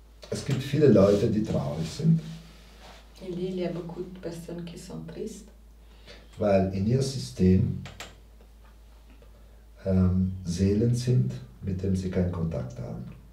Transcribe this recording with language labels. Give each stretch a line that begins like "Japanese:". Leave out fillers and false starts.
German: Es gibt viele Leute, die traurig sind.
French: Il y a beaucoup de personnes qui sont tristes.
German: Weil in ihr System Seelen sind, mit denen sie keinen Kontakt haben.